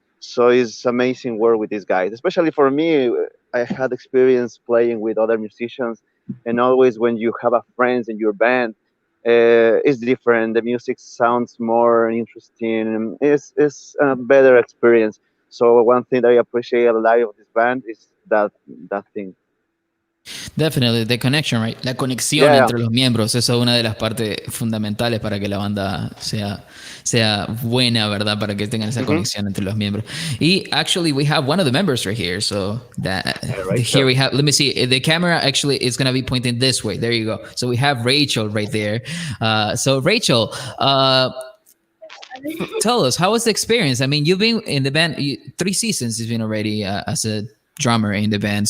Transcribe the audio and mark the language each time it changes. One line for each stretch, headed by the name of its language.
English: So it's amazing work with these guys, especially for me. I had experience playing with other musicians, and always when you have a friends in your band, it's different. The music sounds more interesting. It's a better experience. So one thing that I appreciate a lot of this band is that thing. Definitely, the connection, right?
Spanish: La conexión entre los miembros, eso es una de las partes fundamentales para que la banda sea buena, ¿verdad? Para que tengan esa conexión entre los miembros.
English: Y actually, we have one of the members right here. So here we have, let me see, the camera actually is going to be pointing this way. There you go. So we have Rachel right there. So Rachel, tell us, how was the experience? I mean, you've been in the band 3 seasons. You've been already as a drummer in the band.